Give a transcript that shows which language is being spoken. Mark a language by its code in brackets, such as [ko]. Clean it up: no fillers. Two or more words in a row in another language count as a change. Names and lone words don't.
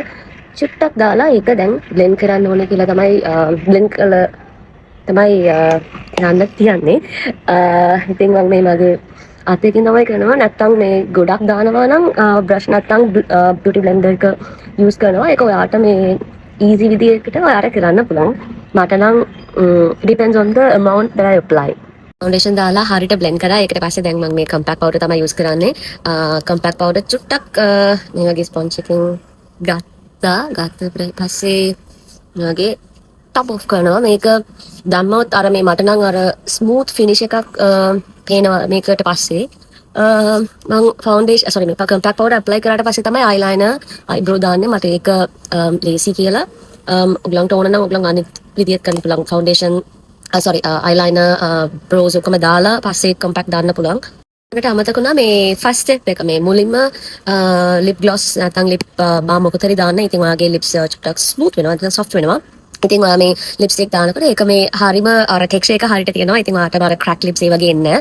[si] චුට්ටක් දාලා ඒක දැන් blend කරන්න ඕනේ කියලා තමයි blend කරලා තමයි යන්න තියන්නේ. ඉතින් මම මේ මගේ අතකින් තමයි කරනවා නැත්තම් මේ ගොඩක් දානවා නම් බ්‍රෂ් නැත්තම් [en] beauty blender [si] එක use කරනවා. ඒක ඔයාට මේ easy විදිහකට ඔයාට කරන්න පුළුවන්. මට නම් [en] depends on the amount that I apply. [si] ෆවුන්ඩේෂන් දාලා හරියට blend කරා. ඒකට පස්සේ දැන් මම මේ [en] compact powder [si] තමයි use කරන්නේ. [en] compact powder [si] චුට්ටක් මේ වගේ sponge එකකින් ගත්ත පස්සේ මගේ [en] top off [si] කරනවා. මේක දැම්මොත් අර මේ මට නම් අර [en] smooth finish [si] එකක් පේනවා මේකට පස්සේ මම [en] foundation sorry [si] මේ [en] compact powder apply [si] කරාට පස්සේ තමයි [en] eyeliner eyebrow [si] දාන්නේ. මට ඒක lazy කියලා ඔයගලන්ට ඕන නම් ඔයගලන් අනිත් විදියට කරන්න පුළුවන්. [en] foundation sorry eyeliner brows [si] ඔක්කොම දාලා පස්සේ compact දාන්න පුළුවන්. ඒකට අමතක වුණා මේ [en] first step [si] එක මේ මුලින්ම [en] lip gloss [si] නැත්නම් [en] lip balm [si] මොකද හරි දාන්න. ඉතින් ඔයාගේ lips චුට්ටක් smooth වෙනවා නැත්නම් soft වෙනවා. ඉතින් ඔයා මේ ලිප්ස්ටික් දානකොට ඒක මේ හරිම අර ටෙක්ස්චර් එක හරියට තියෙනවා. ඉතින් ඔයාට අර [en] crack lips [si] ඒ වගේ එන්නේ නැහැ.